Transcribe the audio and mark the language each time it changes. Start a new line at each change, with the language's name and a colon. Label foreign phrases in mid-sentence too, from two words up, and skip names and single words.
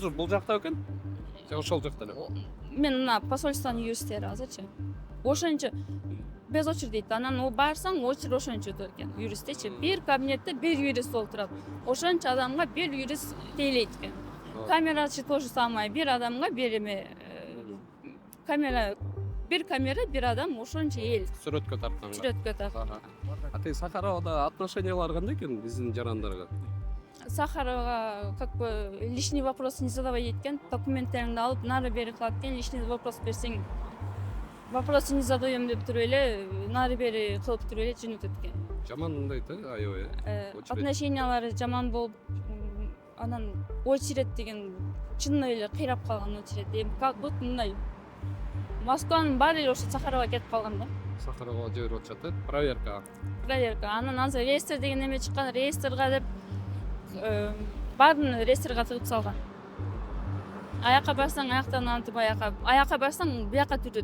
Kyrgyz: Бул жакта экен. Же ошол жакта эле. Мен мына посольствонун юристтери азырчы. Ошончо
Russian: без очередь
Kyrgyz: дейт. Анан барсаң, очередь ошончо өтөт экен. Юристтечи бир кабинетте бир юрист отурат. Ошончо адамга бир юрист тейлейт экен.
Russian: Камерачы тоже самое.
Kyrgyz: Бир адамга бир эме камера, бир адам ошончо эл Сүрөткө тартканга. сүрөткө тартат. А тиги Сахаровада отношениялар кандай экен биздин жарандарга?
Russian: Сахарова как бы лишний вопрос не задавай дейт.
Kyrgyz: Документтериңди алып, нары бери кылат экен.
Russian: Лишний вопрос
Kyrgyz: берсең,
Russian: вопрос не задаем
Kyrgyz: деп туруп эле, нары бери кылып туруп эле жөнөтөт экен. Жаман дейт, аябай. Отношениялары жаман болуп, анан очередь деген чынында эле кыйрап калган очередь. Эми
Russian: как будто
Kyrgyz: мындай Москванын баары эле ошо Сахарова кетип калган да. Сахарова жиберип атышат, проверка. Проверка. Анан азыр реестр деген эме чыккан, реестрга деп баарын реестрге тыгып салган. Аяка барсаң, аяктан антып аяка барсаң, бияка түрөт.